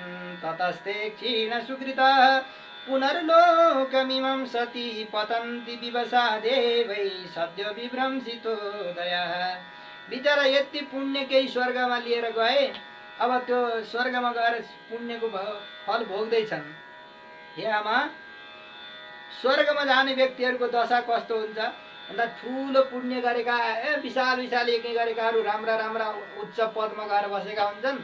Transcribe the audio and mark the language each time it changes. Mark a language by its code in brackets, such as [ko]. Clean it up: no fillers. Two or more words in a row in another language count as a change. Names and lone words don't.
[sa] ततस्ते क्षीण सुकृत पुनर्लोकमिमं सती पतन्ति विवसा देवै सद्यो विभ्रंसितो दया। [ne] बिचरा यति पुण्य केही स्वर्गमा लिएर गए, अब त्यो स्वर्गमा गएर पुण्यको फल भोग्दैछन्। हे आमा, स्वर्गमा जाने व्यक्तिहरूको दशा कस्तो हुन्छ भन्दा ठुलो पुण्य गरेका, विशाल विशाल यज्ञ गरेकाहरू राम्रा राम्रा उच्च पदमा गएर बसेका हुन्छन्।